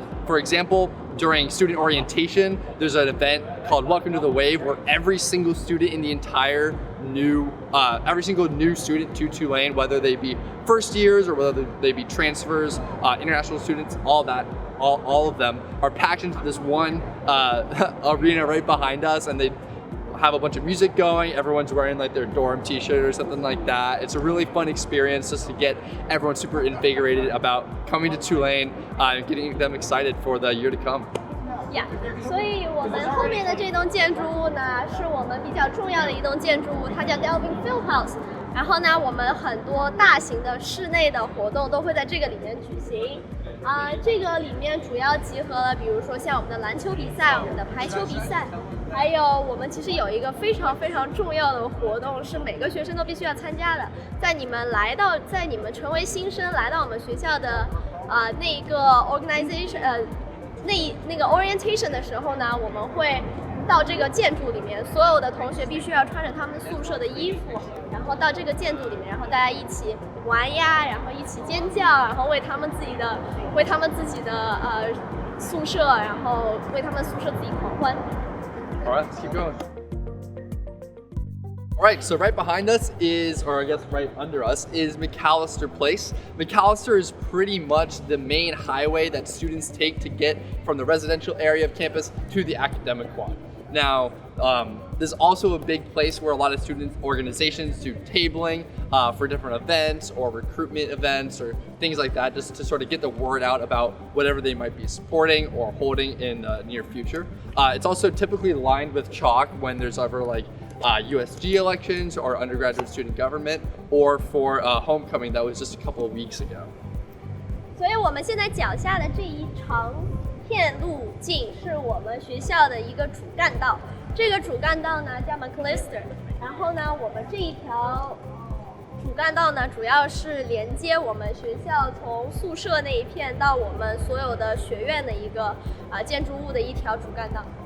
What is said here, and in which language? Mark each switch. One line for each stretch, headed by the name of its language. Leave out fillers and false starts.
English: For example, during student orientation, there's an event called Welcome to the Wave where every single student in the entire every single new student to Tulane, whether they be first years or whether they be transfers, international students, all of them are packed into this one arena right behind us, and they have a bunch of music going. Everyone's wearing like their dorm t-shirt or something like that. It's a really fun experience just to get everyone super invigorated about coming to Tulane and getting them excited for the year to come.
Chinese: Yeah, 所以我们后面的这栋建筑物呢，是我们比较重要的一栋建筑物，它叫 Devlin Fieldhouse。然后呢，我们很多大型的室内的活动都会在这个里面举行。这个里面主要集合了，比如说像我们的篮球比赛、我们的排球比赛，还有我们其实有一个非常非常重要的活动，是每个学生都必须要参加的。在你们成为新生来到我们学校的那个 organization 那个 orientation 的时候呢，我们会到这个建筑里面，所有的同学必须要穿着他们宿舍的衣服，然后到这个建筑里面，然后大家一起玩呀，然后一起尖叫，然后为他们自己的宿舍，然后为他们宿舍自己狂欢。
English: All right, let's keep going. All right, so right behind us is, or I guess right under us, is Mcalister Place. Mcalister is pretty much the main highway that students take to get from the residential area of campus to the academic quad. Now, there's also a big place where a lot of student organizations do tabling for different events or recruitment events or things like that, just to sort of get the word out about whatever they might be supporting or holding in the near future. It's also typically lined with chalk when there's ever like USG elections or undergraduate student government, or for homecoming that was just a couple of weeks ago.
Chinese: 所以我们现在脚下的这一长片路径是我们学校的一个主干道，这个主干道呢叫 Mcalister， 然后呢我们这一条主干道呢主要是连接我们学校从宿舍那一片到我们所有的学院的一个建筑物的一条主干道。